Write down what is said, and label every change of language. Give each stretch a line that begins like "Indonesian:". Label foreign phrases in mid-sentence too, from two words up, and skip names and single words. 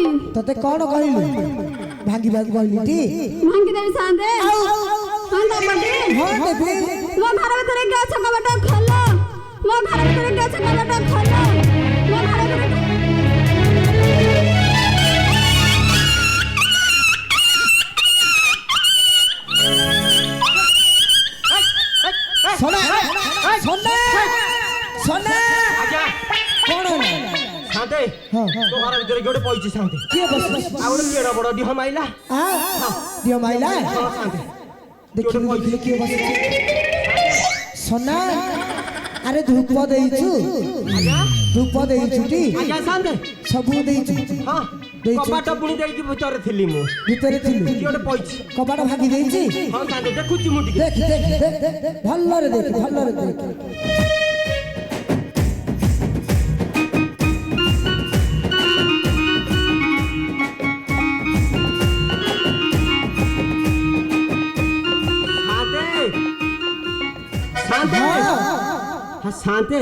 Odia: ତତେ କଣ କହିଲୁ ଭାଙ୍ଗିବାକୁ କହିଲି ଟି ଭାଙ୍ଗି ଦେବି ସାନ୍ଦେ ହଁ ଦବଡି ହଁ ଦେବି ମୋ ଘର ଭିତରେ ଗ୍ୟାସ କବାଟ ଖୋଲ ମୋ ଘର ଭିତରେ ଗ୍ୟାସ କବାଟ ଖୋଲ ମୋ ଘର ଭିତରେ সোনা সোনা সোনা ଆଜ୍ଞା କଣ ହେଲା ଶାନ୍ତେ ହଁ ତୋ ଘର ଭିତରେ ଗୋଟେ ପଇଛି ଶାନ୍ତେ କିଏ ବସି ଆଉ ଗୋଟେ କେଡ ବଡ ଡିହ ମାଇଲା ଦିଅ ମାଇଲା ହଁ ଶାନ୍ତେ ଦେଖିଲୁ କିଏ ବସିଛି ସୋନା ଆରେ ଧୂପ ଦେଇଛୁ ଧୂପ ଦେଇଛୁ ଟି ଆଜ୍ଞା ଶାନ୍ତେ ସବୁ ଦେଇଛୁ ହଁ ଦେଇଛୁ। କବାଟ ପୁଣି ଦେଇକି ଭିତରେ ଥିଲି ମୁଁ ଭିତରେ ଥିଲୁ କିଏ ଗୋଟେ ପଇଛି କବାଟ ଭାଙ୍ଗି ଦେଇଛି ହଁ ଶାନ୍ତେ ଦେଖୁଛି ମୁଁ ଟିକେ ଦେଖ ଦେଖ ଦେଖ ଭଲରେ ଦେଖ ଭଲରେ ଦେଖ ଶାନ୍ତେ ଶାନ୍ତେ